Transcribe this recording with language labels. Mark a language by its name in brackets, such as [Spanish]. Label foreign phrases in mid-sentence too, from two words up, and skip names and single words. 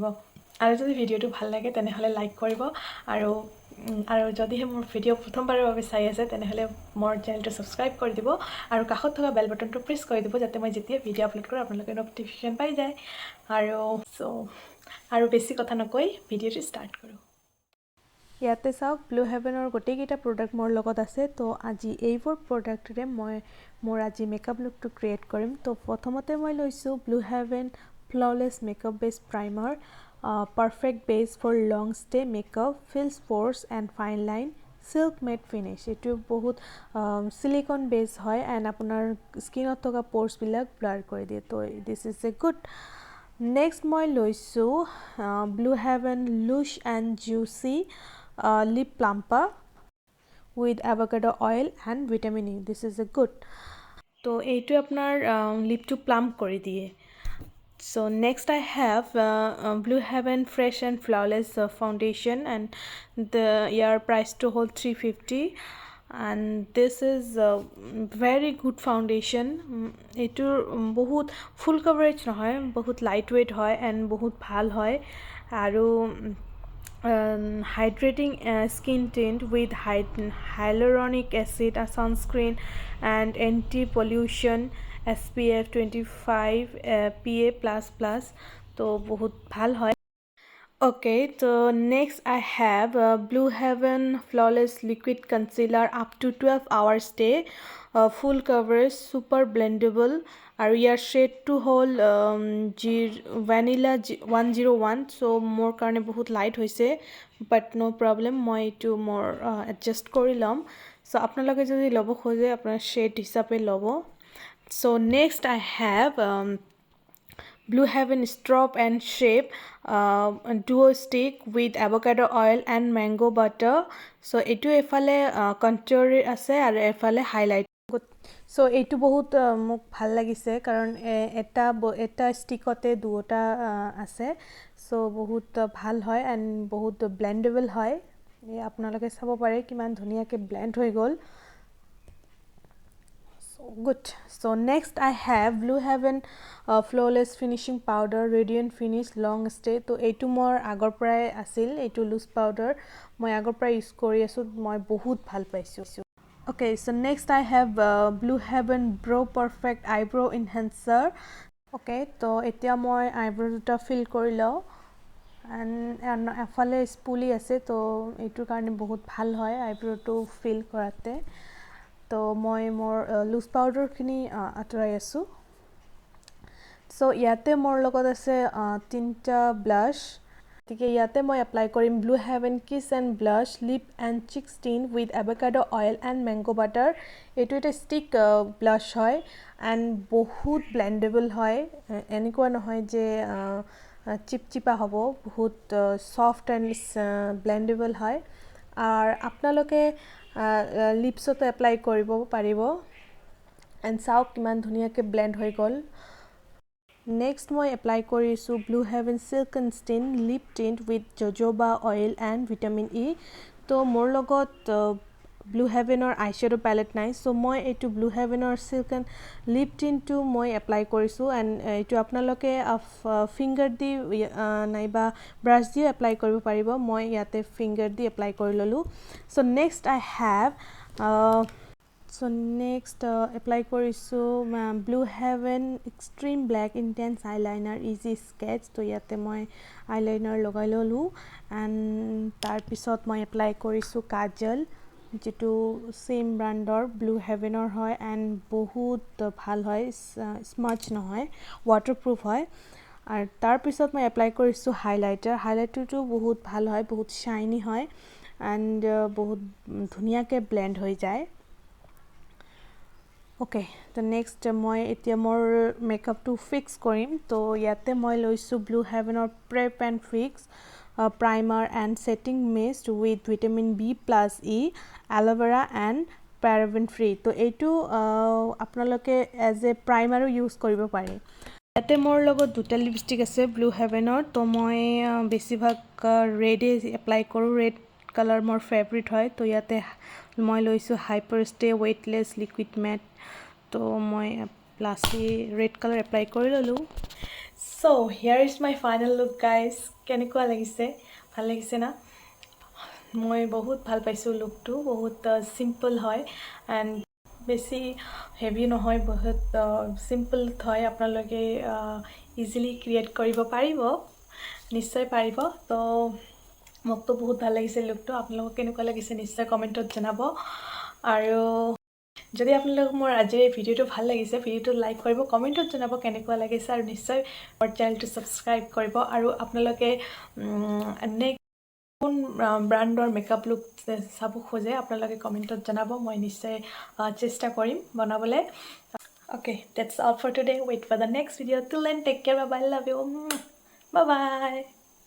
[Assamese] আৰু যদি ভিডিঅ'টো ভাল লাগে তেনেহ'লে লাইক কৰিব, আৰু যদিহে মোৰ ভিডিঅ' প্ৰথমবাৰৰ বাবে চাই আছে তেনেহ'লে মোৰ চেনেলটো ছাবস্ক্ৰাইব কৰি দিব আৰু কাষত থকা [English] bell buttonটো [Assamese] প্ৰেছ কৰি দিব, যাতে মই যেতিয়া ভিডিঅ' আপলোড কৰোঁ আপোনালোকে ন'টিফিকেশ্যন পাই যায়। আৰু বেছি কথা নকৈ ভিডিঅ'টো ষ্টাৰ্ট কৰোঁ। ইয়াতে চাওক, blueheavenৰ গোটেইকেইটা প্ৰডাক্ট মোৰ লগত আছে। তো আজি এইবোৰ প্ৰডাক্টৰে মই মোৰ আজি [English] makeup lookটো [Assamese] ক্ৰিয়েট কৰিম। তো প্ৰথমতে মই লৈছোঁ [English] blueheaven flawless makeup base primer, perfect base for long stay makeup, fills pores and fine line, silk matte finish। [Assamese] এইটো বহুত [English] silicone base [Assamese] হয় এণ্ড আপোনাৰ স্কিনত থকা প'ৰ্ছবিলাক ব্লাৰ কৰি দিয়ে। [English] তো this is a good. নেক্সট [Assamese] মই লৈছোঁ [English] blueheaven lush and juicy lip plumper with avocado oil and vitamin E। this is a good. [Assamese] তো এইটো আপোনাৰ লিপটো প্লাম্প কৰি দিয়ে। [English] So next I have blueheaven fresh and flawless foundation, and your price to hold 350, and this is very good foundation। [Assamese] এইটোৰ বহুত [English] full coverage [Assamese] নহয়, বহুত [English] light weight [Assamese] হয় এণ্ড বহুত ভাল হয়। [English] আৰু hydrating skin tint with hyaluronic acid, a sunscreen and anti-pollution SPF 25 PA++। [Assamese] তো বহুত ভাল হয়। [English] Okay, so next I have blueheaven flawless liquid concealer, up to 12 hours stay, full coverage, super blendable, [Assamese] আৰু ইয়াৰ শ্বেডটো হ'ল vanilla 101। চ' মোৰ কাৰণে বহুত লাইট হৈছে, [English] but no problem, [Assamese] মই এইটো মোৰ এডজাষ্ট কৰি ল'ম। চ' আপোনালোকে যদি ল'ব খোজে আপোনাৰ শ্বেড হিচাপে ল'ব। [English] so next I have blueheaven strop and shape duo stick with avocado oil and mango butter। [Assamese] চ' এইটো এফালে কণ্ট্ৰৰ আছে আৰু এফালে হাইলাইট। চ' এইটো বহুত মোক ভাল লাগিছে, কাৰণ এটা ষ্টিকতে দুটা আছে। চ' বহুত ভাল হয় এণ্ড বহুত ব্লেণ্ডেবল হয়। আপোনালোকে চাব পাৰে কিমান ধুনীয়াকৈ ব্লেণ্ড হৈ গ'ল। [English] Good. So next I have blueheaven flawless finishing powder, radiant finish, long stay। [Assamese] তো এইটো মোৰ আগৰ পৰাই আছিল, এইটো [English] loose powder [Assamese] মই আগৰ পৰাই ইউজ কৰি আছোঁ, মই বহুত ভাল পাইছোঁ। [English] Okay, so next I have blueheaven Brow Perfect Eyebrow Enhancer। [Assamese] Okay, তো এতিয়া মই আইব্ৰ দুটা ফিল কৰি লওঁ, এণ্ড এফালে স্পুলি আছে, তো এইটোৰ কাৰণে বহুত ভাল হয় আইব্ৰটো ফিল কৰাতে। তো মই মোৰ [English] loose powderখিনি [Assamese] আঁতৰাই আছোঁ। চ' ইয়াতে মোৰ লগত আছে তিনিটা ব্লাছ, গতিকে ইয়াতে মই এপ্লাই কৰিম [English] blueheaven kiss and blush lip and cheek tint with avocado oil and mango butter। [Assamese] এইটো এটা ষ্টিক ব্লাছ হয় এণ্ড বহুত ব্লেণ্ডেবল হয়, এনেকুৱা নহয় যে চিপচিপা হ'ব, বহুত [English] soft and blendable [Assamese] হয়। আৰু আপোনালোকে লিপছতো এপ্লাই কৰিব পাৰিব। এণ্ড চাওক কিমান ধুনীয়াকৈ ব্লেণ্ড হৈ গ'ল। [English] নেক্সট [Assamese] মই এপ্লাই কৰিছোঁ [English] blueheaven silk and stain lip tint with jojoba oil and vitamin E। [Assamese] তো মোৰ লগত blueheavenৰ আইশ্বেডো পেলেট নাই, চ' মই এইটো blueheavenৰ [English] silk and lip tintটো [Assamese] মই এপ্লাই কৰিছোঁ। এণ্ড এইটো আপোনালোকে ফিংগাৰ দি নাইবা ব্ৰাছ দিও এপ্লাই কৰিব পাৰিব। মই ইয়াতে ফিংগাৰ দি এপ্লাই কৰি ল'লোঁ। [English] চ' নেক্সট I have So next apply কৰিছো blueheaven extreme black intense eyeliner easy sketch [Assamese] তো ইয়াতে মই eyeliner লগাই ললো and তাৰ পিছত মই apply কৰিছো কাজল যেটো [English] same brandৰ [Assamese] blueheavenৰ হয় and বহুত ভাল হয় স্মাচ নহয় waterproof হয় আৰু তাৰ পিছত মই apply কৰিছো highlighterটো বহুত ভাল হয় বহুত shiny হয় and বহুত ধুনিয়াকে blend হৈ যায় [English] Okay, the next [Assamese] মই এতিয়া মোৰ [English] makeup to fix [Assamese] কৰিম তো ইয়াতে মই লৈছো [English] blueheaven or prep and fix primer and setting mist with vitamin B plus E aloe vera and paraben free [Assamese] তো এইটো আপোনালোকে [English] as a primer ইউজ কৰিব [Assamese] পাৰে ইয়াতে মোৰ লগত দুটা লিপষ্টিক আছে blueheavenৰ তো মই বেছিভাগ ৰেড এপ্লাই কৰো [English] red color [Assamese] মোৰ favorite হয় তো ইয়াতে মই লৈছো [English] hyper stay weightless liquid matte [Assamese] তো মই lastly [English] red color apply [Assamese] কৰি ললো [English] so here is my final look guys [Assamese] কেনেকুৱা লাগিছে ভাল লাগিছে না মই বহুত ভাল পাইছো লুকটো বহুত সিম্পল হয় and বেছি হেভি নহয় বহুত সিম্পল হয় আপোনালোকে [English] easily create [Assamese] কৰিব পাৰিব নিশ্চয় পাৰিব তো মকটো বহুত ভাল লাগিছে লুকটো আপোনালোকক কেনেকুৱা লাগিছে নিশ্চয় কমেন্টত জনাব আৰু যদি আপোনালোক মোৰ আজিৰ এই ভিডিওটো ভাল লাগিছে ভিডিওটো লাইক কৰিব কমেন্টত জনাব কেনেকুৱা লাগিছে আৰু নিশ্চয় মোৰ চেনেলটো সাবস্ক্ৰাইব কৰিব আৰু আপোনালোকে কোন ব্র্যান্ডৰ মেকআপ লুক চাব খোজে আপোনালোকে কমেন্টত জনাব মই নিশ্চয় চেষ্টা কৰিম বনাবলে [English] Okay, that's all for today. Wait for the next video. Till then, take care. Bye bye. Love you. Bye bye.